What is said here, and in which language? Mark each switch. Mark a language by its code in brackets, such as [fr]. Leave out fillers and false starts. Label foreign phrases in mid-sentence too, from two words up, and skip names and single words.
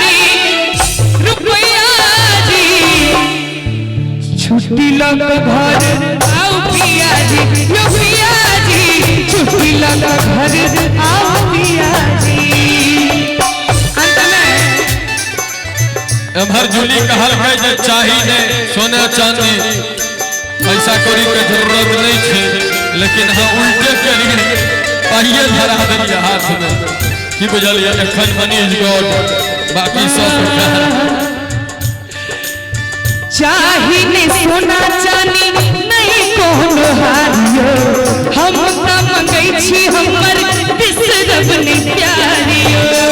[mai] जी छुट्टी लग घर आओ पिया जी छुट्टी लग घर आओ पिया जी एमहर जूली कहल है जे चाही ने सोना चांदी पैसा कौड़ी के जरूरत नहीं है लेकिन हम उल्टे करिए पाइए धरा दिए हाथ में की बुझलिए एखन मनीष गौड बाकी सब चाही ने सोना चांदी नहीं कोनो हारियो हम त मंगै छी हमर बिसरब ने प्यारियो